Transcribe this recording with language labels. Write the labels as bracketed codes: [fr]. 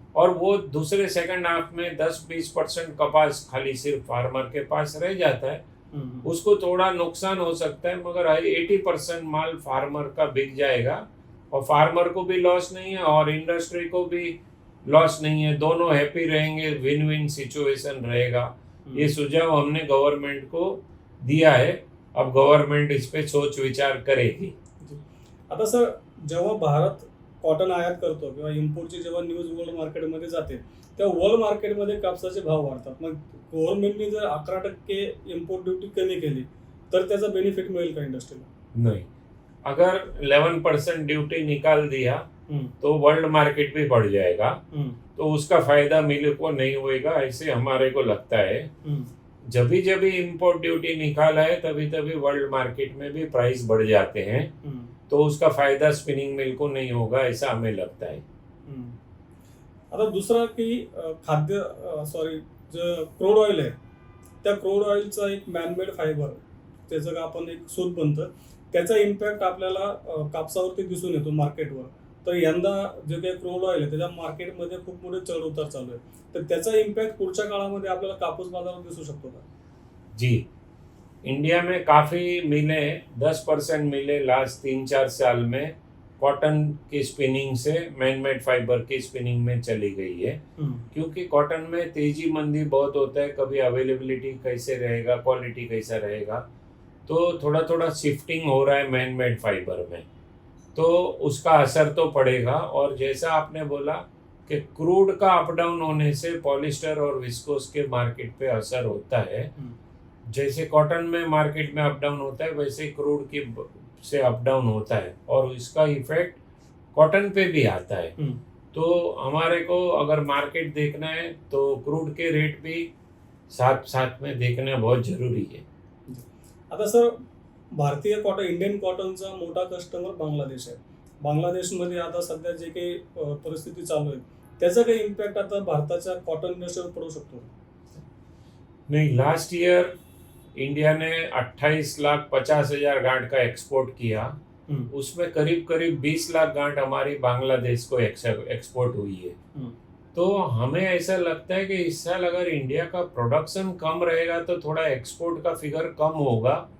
[hi] और वो दूसरे सेकंड हाफ में 10-20% कपास खाली सिर्फ फार्मर के पास रह जाता है, उसको थोड़ा नुकसान हो सकता है, मगर 80% माल फार्मर का बिक जाएगा और फार्मर को भी लॉस नहीं है और इंडस्ट्री को भी लॉस नहीं है, दोनों हैप्पी रहेंगे, विन विन सिचुएशन रहेगा। ये सुझाव हमने गवर्नमेंट को दिया है, अब गवर्नमेंट इस पे सोच विचार करेगी। [mr] आता सर, जेव्हा भारत कॉटन आयात करतो किंवा इम्पोर्टची जेव्हा न्यूज वर्ल्ड मार्केटमध्ये जाते तेव्हा वर्ल्ड मार्केटमध्ये कापसाचे भाव वाढतात, मग गव्हर्नमेंटने जर 11% इम्पोर्ट ड्युटी कमी केली तर त्याचा बेनिफिट मिळेल का इंडस्ट्रीला? [hi] नहीं, अगर 11% ड्यूटी निकाल दिया तो वर्ल्ड मार्केट भी बढ़ जाएगा, तो उसका फायदा मिल को नहीं होएगा, ऐसे हमारे को लगता है। जब भी इम्पोर्ट ड्यूटी निकाला है तभी वर्ल्ड मार्केट में भी प्राइस बढ़ जाते हैं, तो उसका फायदा स्पिनिंग मिल को नहीं होगा, ऐसा हमें लगता है। [mr] आता दुसरा की जो क्रूड ऑइल आहे त्या क्रूड ऑइलचा एक मॅनमेड फायबर त्याचं का आपण एक सूत बनतं, त्याचा इम्पॅक्ट आपल्याला कापसावरती दिसून येतो मार्केटवर। तर यंदा जे काही क्रूड ऑइल आहे त्याच्या मार्केटमध्ये खूप मोठे चढ उतार चालू आहे, तर त्याचा इम्पॅक्ट पुढच्या काळामध्ये आपल्याला कापूस बाजारात दिसू शकतो का? [hi] जी, इंडिया में काफ़ी मिलें 10% मिले लास्ट 3-4 साल में कॉटन की स्पिनिंग से मैनमेड फाइबर की स्पिनिंग में चली गई है, क्योंकि कॉटन में तेजी मंदी बहुत होता है, कभी अवेलेबिलिटी कैसे रहेगा, क्वालिटी कैसा रहेगा, तो थोड़ा थोड़ा शिफ्टिंग हो रहा है मैनमेड फाइबर में, तो उसका असर तो पड़ेगा। और जैसा आपने बोला कि क्रूड का अप डाउन होने से पॉलिस्टर और विस्कोस के मार्केट पे असर होता है, जैसे कॉटन में मार्केट में अप डाउन होता है वैसे क्रूड की से अप डाउन होता है, और इसका इफेक्ट कॉटन पे भी आता है। तो हमारे को अगर मार्केट देखना है तो क्रूड के रेट भी साथ साथ में देखना बहुत जरूरी है। [mr] आता सर, भारतीय कॉटन, इंडियन कॉटनचा मोठा कस्टमर बांगलादेश आहे। बांगलादेशमध्ये आता सध्या जे काही परिस्थिती चालू आहे त्याचा काही इम्पॅक्ट आता भारताच्या कॉटन इंडस्ट्रीवर पडू शकतो? [hi] नहीं, लास्ट ईयर इंडिया ने 28,50,000 गांठ का एक्सपोर्ट किया, उसमें करीब करीब 20 लाख गांठ हमारी बांग्लादेश को एक्सपोर्ट हुई है। तो हमें ऐसा लगता है कि इस साल अगर इंडिया का प्रोडक्शन कम रहेगा तो थोड़ा एक्सपोर्ट का फिगर कम होगा,